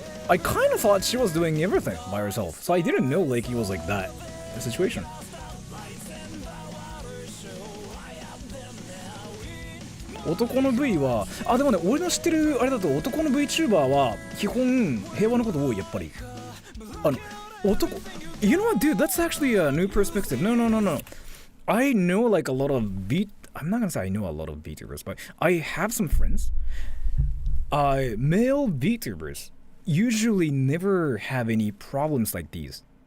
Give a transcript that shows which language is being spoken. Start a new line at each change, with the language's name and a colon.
English: I kind of thought she was doing everything by herself, so I didn't know like it was like that situation.
Japanese: Otoko no V は、あ、でもね、俺の知ってるあれだと男の VTuber は基本平和なこと多いやっぱり。
English: 男 You know what, dude? That's actually a new perspective. No. I know like a lot of I'm not gonna say I know a lot of VTubers, but I have some friends. Male VTubers usually never have any problems like these.